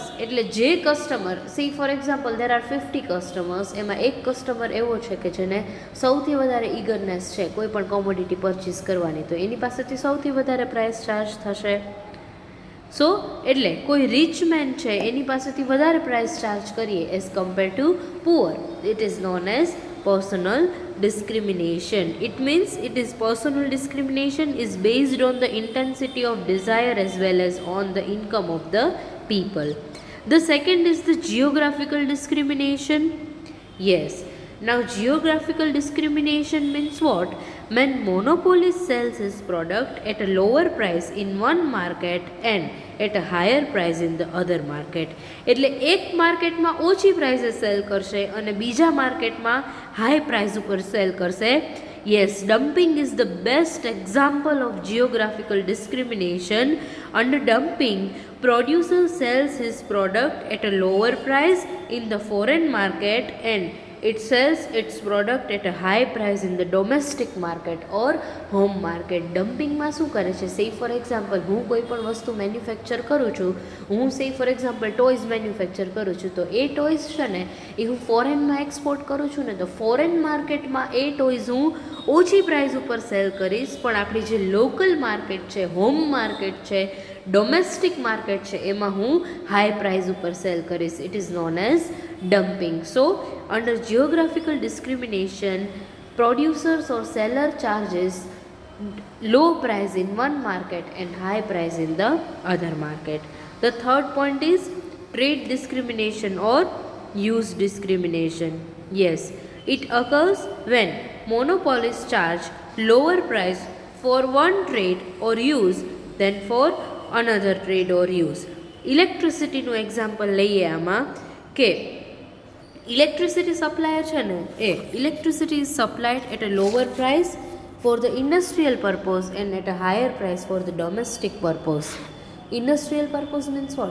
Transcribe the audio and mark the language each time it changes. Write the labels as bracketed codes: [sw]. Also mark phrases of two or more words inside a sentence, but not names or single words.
[gu] એટલે જે [en] customer say for example there are 50 customers, [gu] એમાં એક કસ્ટમર એવો છે કે જેને સૌથી વધારે ઈગરનેસ છે કોઈ પણ [en] commodity purchase [gu] કરવાની, તો એની પાસેથી સૌથી વધારે [en] price charge [gu] થશે. સો એટલે કોઈ [en] rich man [gu] છે એની પાસેથી વધારે [en] price charge [gu] કરીએ [en] as compare to poor. it is known as personal discrimination. It means personal discrimination is based on the intensity of desire as well as on the income of the people. The second is the geographical discrimination. Yes. Now geographical discrimination means what? When monopolist sells his product at a lower price in one market and at a higher price in the other market. [gu] એટલે એક માર્કેટમાં ઓછી પ્રાઇસે સેલ કરશે અને બીજા માર્કેટમાં [en] high price [gu] ઉપર સેલ કરશે. [en] Yes, dumping is the best example of geographical discrimination. Under dumping, producer sells his product at a lower price in the foreign market and it sells its product at a high price in the domestic market or home market. [gu] ડમ્પિંગમાં શું કરે છે? [en] say for example [gu] હું કોઈ પણ વસ્તુ મેન્યુફેક્ચર કરું છું, હું [en] say for example toys manufacture [gu] કરું છું, તો એ ટોયઝ છે ને એ હું [en] foreign export [gu] કરું છું ને તો [en] foreign market [gu] એ ટોયઝ હું ઓછી પ્રાઇસ ઉપર સેલ કરીશ, પણ આપણી જે [en] local market [gu] છે, [en] home market [gu] છે, [en] domestic market [gu] છે એમાં હું [en] high price [gu] ઉપર સેલ કરીશ. [en] it is known as dumping. So under geographical discrimination, producers or seller charges low price in one market and high price in the other market. The third point is trade discrimination or use discrimination. Yes, it occurs when monopolists charge lower price for one trade or use than for another trade or use. [gu] ઇલેક્ટ્રિસિટીનું એક્ઝામ્પલ લઈએ આમાં કે ઇલેક્ટ્રિસિટી સપ્લાયર છે ને એ [en] electricity is supplied at a lower price for the industrial purpose and at a higher price for the domestic purpose. industrial purpose means what?